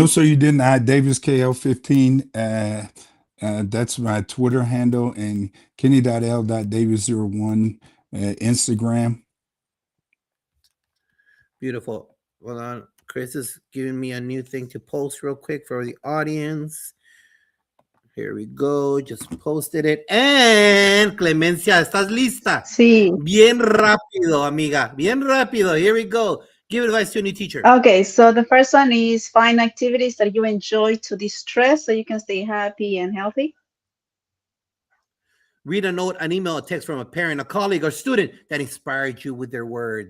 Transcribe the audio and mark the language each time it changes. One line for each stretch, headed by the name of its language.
English: No, sir, you didn't. I Davis KL15. That's my Twitter handle, and Kenny.L.Davis01 Instagram. Beautiful. Hold on. Chris is giving me a new thing to post real quick for the audience. Here we go. Just posted it. And
Spanish: Clemencia, ¿estás lista? Sí. Bien rápido, amiga. Bien rápido.
English: Here we go. Give advice to a new teacher. Okay, so the first one is find activities that you enjoy to distress so you can stay happy and healthy. Read a note, an email, a text from a parent, a colleague, or student that inspired you with their words.